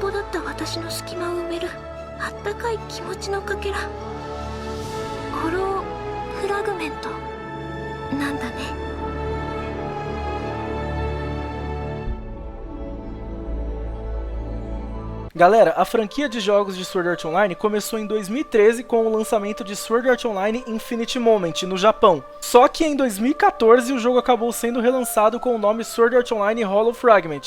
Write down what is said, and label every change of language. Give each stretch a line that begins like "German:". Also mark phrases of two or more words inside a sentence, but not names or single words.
Japanese: ぽだった私の隙間を埋めるあったかい気持ちのかけらホローフラグメントなんだね。
Portuguese: Galera, a franquia de jogos de Sword Art Online começou em 2013 com o lançamento de Sword Art Online Infinite Moment no Japão. Só que em 2014 o jogo acabou sendo relançado com o nome Sword Art Online Hollow Fragment.